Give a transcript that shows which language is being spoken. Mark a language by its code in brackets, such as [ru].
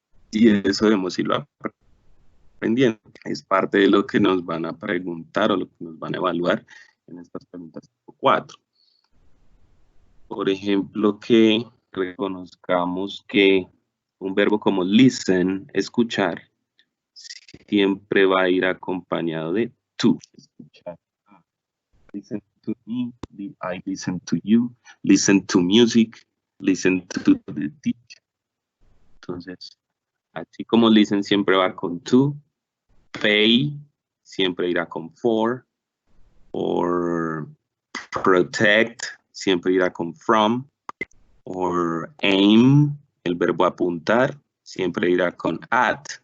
[es] Y eso debemos irlo aprendiendo. Es parte de lo que nos van a preguntar o lo que nos van a evaluar en estas preguntas tipo 4. Por ejemplo, que reconozcamos que un verbo como listen, escuchar, siempre va a ir acompañado de to. Escuchar. [en] Listen to me, I listen to you, listen to music, listen to the teacher. [es] Entonces, así como listen siempre va con to, pay siempre irá con for, or protect siempre irá con from, or aim, el verbo apuntar, siempre irá con at.